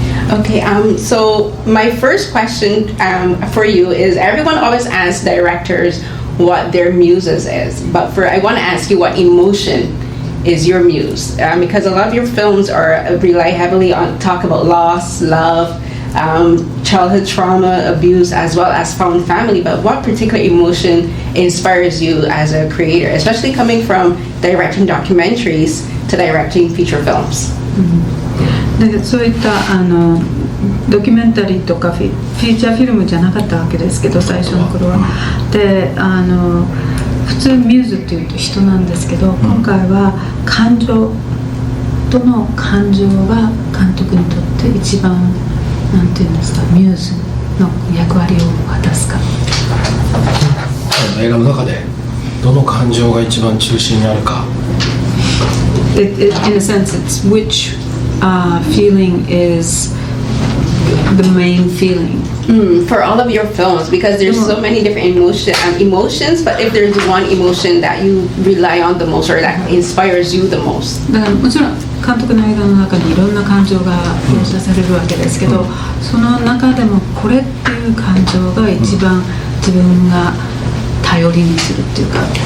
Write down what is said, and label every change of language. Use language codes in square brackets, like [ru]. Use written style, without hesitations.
[en] Okay, so my first question for you is everyone always asks directors what their muses is, but I want to ask you what emotion is your muse, because a lot of your films rely heavily on talk about loss, love, childhood trauma, abuse, as well as found family. But what particular emotion inspires you as a creator, especially coming from directing documentaries to directing feature films? [ja] でそういったドキュメンタリーとかフィーチャーフィルムじゃなかったわけですけど、最初の頃は。で普通ミューズっていうと人なんですけど、今回は感情との感情が監督にとって一番なんていうんですか、ミューズの役割を果たすか。映画の中でどの感情が一番中心にあるか。 [en] In a sense, it's which feeling is the main feeling. For all of your films, because there's so many different emotions, but if there's one emotion that you rely on the most or that inspires you the most. [ja] だからもちろん監督の映画の中にいろんな感情が描写されるわけですけど、その中でもこれっていう感情が一番自分が頼りにするっていうか。